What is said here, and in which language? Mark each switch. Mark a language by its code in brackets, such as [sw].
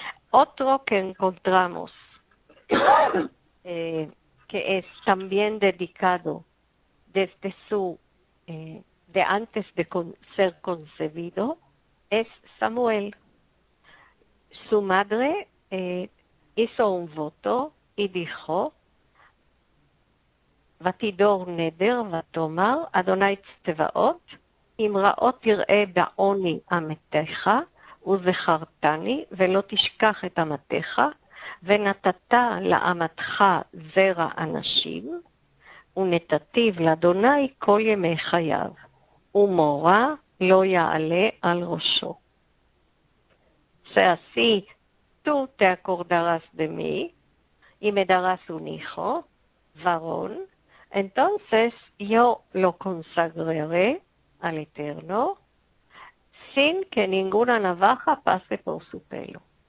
[es] Otro que encontramos, que es también dedicado desde de antes de ser concebido, es Samuel. Su madre hizo un voto y dijo, [he] ותידור נדר ותאמר, אדוני צבאות, אם רעות תראה בעוני אמתך, וזכרתני, ולא תשכח את אמתך, ונתת לאמתך זרע אנשים, ונתתיו לאדוני כל ימי חייו, ומורה לא יעלה על ראשו. [es] así tú te acordarás de mí, y me darás un hijo, varón, entonces yo lo consagraré al Eterno sin que ninguna navaja pase por su pelo.